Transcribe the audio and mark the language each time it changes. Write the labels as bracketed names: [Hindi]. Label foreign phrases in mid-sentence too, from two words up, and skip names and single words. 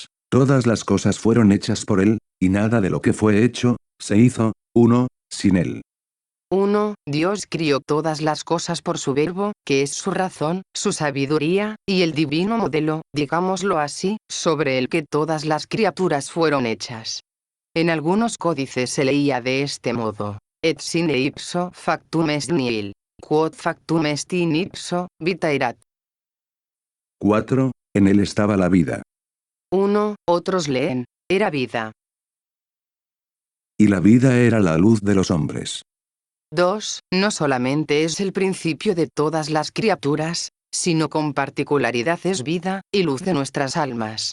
[Spanish] Todas las cosas fueron hechas por él, y nada de lo que fue hecho, se hizo, 1, sin él. 1. Dios crió todas las cosas por su verbo, que es su razón, su sabiduría, y el divino modelo, digámoslo así, sobre el que todas las criaturas fueron hechas. En algunos códices se leía de este modo: [Latin] et sine ipso factum est nihil, quod factum est in ipso, vita erat. [Spanish] 4. En él estaba la vida. 1. Otros leen, era vida. Y la vida era la luz de los hombres. 2. No solamente es el principio de todas las criaturas, sino con particularidad es vida, y luz de nuestras almas.